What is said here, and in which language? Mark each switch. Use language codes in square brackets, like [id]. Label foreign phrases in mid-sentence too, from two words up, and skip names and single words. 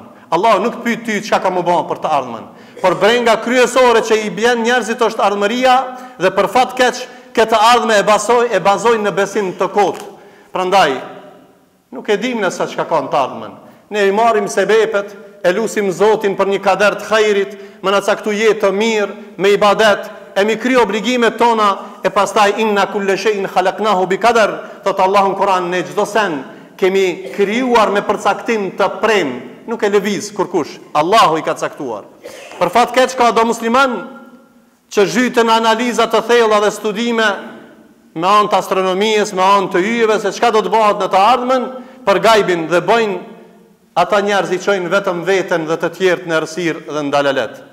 [sq] Allah nuk pyet ty çka ka më bë për të ardhmen. Por brenga kryesore që i bjen njerëzit është ardhmëria dhe për fat keq këtë ardhme e bazojnë në besim të kotë. Prandaj nuk e dim nëse çka ka në të ardhmen. Ne i marrim sebepet, e lusim Zotin për një kader të hajrit, më na caktu jetë të mirë, me ibadet, e mi kry obligimet tona, e pastaj [ar] إنا كل شيء خلقناه بقدر, [sq] thot Allahu në Kur'an, ne çdo sen kemi krijuar me përcaktim të prem, nuk e lëviz kurkush, Allahu i ka caktuar. Për fat keq ka do musliman që zhyten analiza të thella dhe studime me anë të astronomisë, me anë të yjeve se çka do të bëhet në të ardhmen për gajbin dhe bëjnë ata njerëz i çojnë vetëm veten dhe të tjerët në errësirë dhe në dalalet.